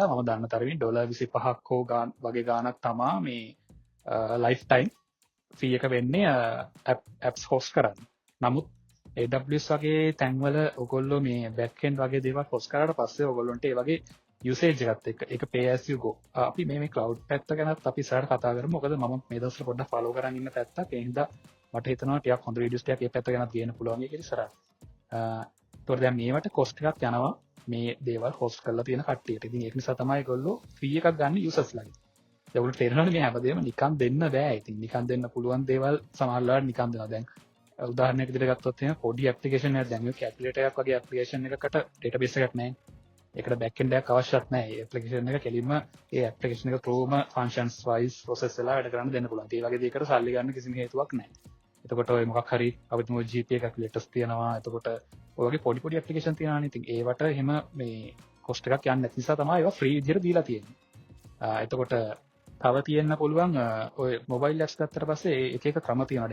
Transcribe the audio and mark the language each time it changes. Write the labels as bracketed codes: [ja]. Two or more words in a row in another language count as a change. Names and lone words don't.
[si] මම දන්න තරමින් $25ක් හෝ වගේ ගාණක් තමා මේ [en] life time fee [si] එක වෙන්නේ [en] apps host [si] කරන්න. නමුත් AWS වගේ තැන්වල ඔයගොල්ලෝ මේ [en] back end [si] වගේ දේවල් host කරාට පස්සේ ඔයගොල්ලන්ට ඒ වගේ usage එකත් එක්ක ඒක [en] pay as you go. [si] අපි මේ cloud පැත්ත ගැනත් අපි ඉස්සරහට කතා කරමු. මොකද මම මේ දවස්වල පොඩ්ඩක් follow කරන් ඉන්න පැත්තක්. ඒ හින්දා මට හිතෙනවා ටිකක් හොඳ videos ටිකක් මේ පැත්ත ගැනත් ගේන්න පුළුවන් කියලා ඉස්සරහට. ඒතකොට දැන් මේවට cost එකක් යනවා මේ දේවල් host කරලා තියෙන කට්ටියට. ඉතින් ඒක නිසා තමයි ඒගොල්ලෝ fee එකක් ගන්න users ලාගේ. ඒගොල්ලෝ තේරෙනවනේ මේ හැමදේම නිකන් දෙන්න බෑ. ඉතින් නිකන් දෙන්න පුළුවන් දේවල් සමහරවල්ලාට නිකන් දෙනවා. දැන් උදාහරණයක් විදිහට ගත්තොත් එහෙනම් පොඩි ඇප්ලිකේෂන් එකක් දැන් මේ කැල්කියුලේටර් එකක් වගේ ඇප්ලිකේෂන් එකකට database එකක් නැහැ. ඒකට [en] back end [si] එකක් අවශ්‍යත් නැහැ. ඒ ඇප්ලිකේෂන් එක කෙලින්ම ඒ ඇප්ලිකේෂන් එක through [en] functions wise process [si] වෙලා වැඩ කරන්න දෙන්න පුළුවන්. ඒ වගේ දෙයකට සල්ලි ගන්න කිසිම හේතුවක් නැහැ. එතකොට ඔය මොකක් හරි අපිට මොකද [en] GPA calculators [si] තියෙනවා. එතකොට ඔය වගේ පොඩි පොඩි ඇප්ලිකේෂන් තියෙනවානේ. ඉතින් ඒවට එහෙම මේ cost එකක් යන්නේ නැති නිසා තමයි ඒවා free විදිහට දීලා තියෙන්නේ. එතකොට තව තියෙන්න පුළුවන් ඔය [en] mobile apps [si] ගත්තට පස්සේ එක එක ක්‍රම තියෙනවා.